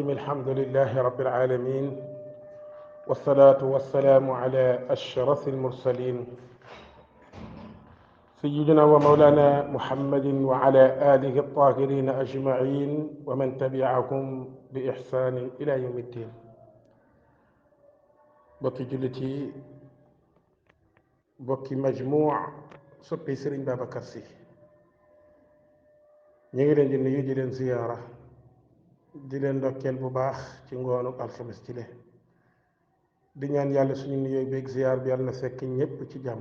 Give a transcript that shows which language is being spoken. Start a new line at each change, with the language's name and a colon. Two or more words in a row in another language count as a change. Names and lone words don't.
Arabic: الحمد لله رب العالمين، والصلاة والسلام على أشرف المرسلين سيدنا ومولانا محمد وعلى آله الطاهرين أجمعين ومن تبعهم بإحسان إلى يوم الدين.
Wolof: bokki jullit yi, bokki majmuu soppi Sëriñ Babacar Sy, ñu ngi leen di nuyu di leen ziyaara di leen ndokkeel bu baax ci ngoonu alxames ci le di ñaan yàlla suñu nuyoo beeg ziyaar bi yàlla na fekk ñépp ci jàmm.